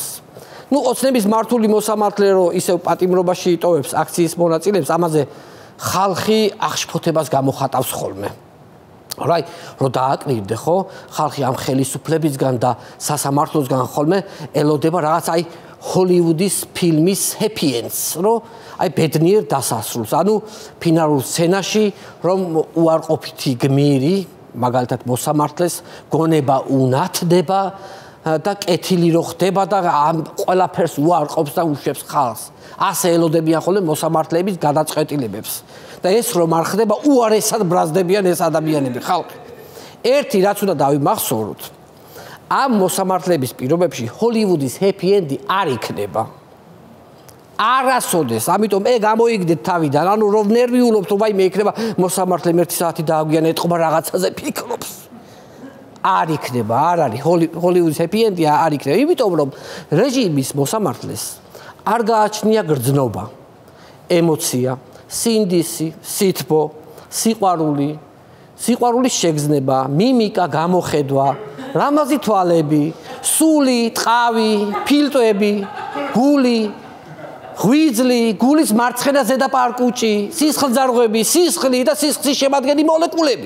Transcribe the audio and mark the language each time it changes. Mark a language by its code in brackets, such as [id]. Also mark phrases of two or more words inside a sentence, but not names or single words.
[ka] ნუ ოცნების მართული მოსამართლე რო ისევ პატიმრობაში იტოვებს აქციის მონაწილეებს, ამაზე ხალხი აღშფოთებას გამოხატავს ხოლმე. რაი, რო დააკნირდე ხო, ხალხი ამ ხელისუფლებისგან და სასამართლოსგან ხოლმე ელოდება რაღაც აი ჰოლივუდის ფილმის [en] happy ends, [ka] რომ აი ბედნიერ დასასრულს. ანუ ფინალურ სცენაში რომ უარყოფითი გმირი, მაგალითად მოსამართლეს გონება უნათდება და კეთილი რო ხდება და ამ ყველაფერს უარყოფს და უშვებს ხალხს. ასე ელოდებიან ხოლმე მოსამართლეების გადაწყვეტილებებს. და ეს რომ არ ხდება უარესად ბრაზდებიან ეს ადამიანები ხალხი. ერთი რაც უნდა დავიმახსოვროთ ამ მოსამართლეების პირობებში ჰოლივუდის [en] happy end [ka] არ იქნება. არასოდეს, ამიტომ გამოიგდეთ თავიდან, ანუ რომ ნერვიულობთ, რომ მე იქნება მოსამართლე 1 საათი დააგვიან ეთყობა რაღაცაზე ფიქრობს. არ იქნება, არ არის ჰოლივუდის [en] happy end [ka] არ იქნება, იმიტომ რომ რეჟიმის მოსამართლეს არ გააჩნია გრძნობა, ემოცია, სინდისი, სითბო, სიყვარულის შეგრძნება, მიმიკა, გამოხედვა, რამაზი თვალები, სული, ტყავი, ფილტვები, გული, ღვიძლი, გულის მარცხენა ზედაპარკუჭი, სისხლძარღვები, სისხლი და სისხლის შემადგენელი მოლეკულები.